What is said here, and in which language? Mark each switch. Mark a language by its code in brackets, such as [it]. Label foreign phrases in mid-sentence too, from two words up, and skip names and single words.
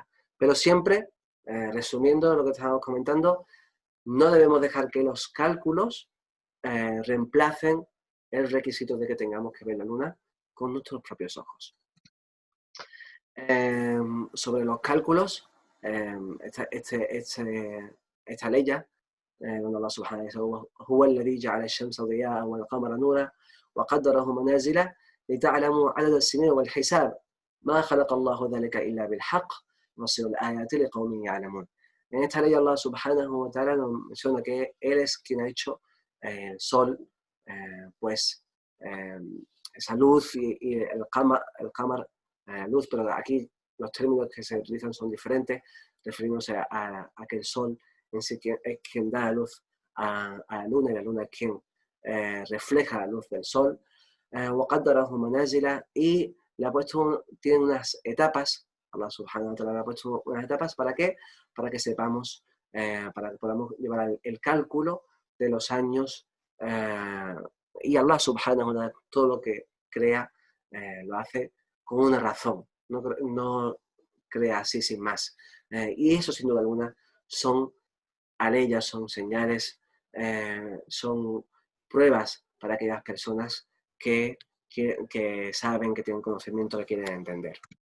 [es] Pero siempre, resumiendo lo que estábamos comentando, no debemos dejar que los cálculos reemplacen el requisito de que tengamos que ver la luna con nuestros propios ojos. Sobre los cálculos, esta ley ya, donde [ar] الله سبحانه وتعالى هو الذي جعل الشمس ضياء والقمر نورا وقدره منازل لتعلموا عدد السنين والحساب ما خلق الله ذلك إلا بالحق يفصل الآيات لقوم يعلمون. [es] En esta ley [ar] الله سبحانه وتعالى [es] nos menciona que Él es quien ha hecho el sol, pues esa luz y el qamar, luz, pero aquí los términos que se utilizan son diferentes, refiriéndose a que el sol en sí es quien da la luz a la luna y la luna es quien refleja la luz del sol. [ar] وقدره منازل [es] y le ha puesto, tiene unas etapas, [ar] الله سبحانه وتعالى [es] le ha puesto unas etapas, ¿para qué? Para que sepamos, para que podamos llevar el cálculo de los años, y [ar] الله سبحانه وتعالى [es] todo lo que crea lo hace con una razón, no crea así sin más. Y eso sin duda alguna son aleyas, son señales, son pruebas para aquellas personas que saben, que tienen conocimiento, que quieren entender.